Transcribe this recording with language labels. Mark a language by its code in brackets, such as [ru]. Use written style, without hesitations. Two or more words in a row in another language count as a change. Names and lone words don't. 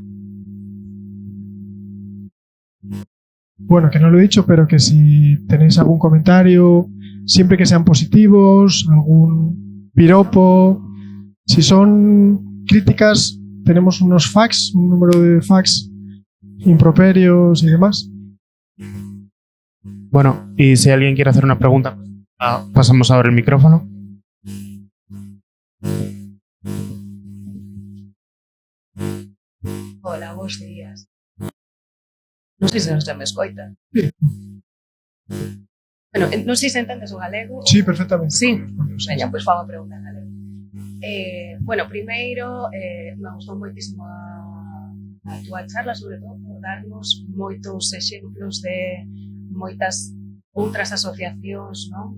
[es] Bueno, que no lo he dicho, pero que si tenéis algún comentario, siempre que sean positivos, algún piropo, si son críticas, tenemos unos fax, un número de fax improperios y demás. Bueno, y si alguien quiere hacer una pregunta, pasamos ahora el micrófono. Hola, [gl] bons días. Non sei se me escoita. [es] Sí. [gl] Bueno, non sei se entendes o galego. [es] Sí, perfectamente. [gl] Sí, veña, pois fago a pregunta en galego. Bueno, primeiro, me gustou moitísimo a túa charla, sobre todo por darnos moitos exemplos de moitas outras asociacións, non?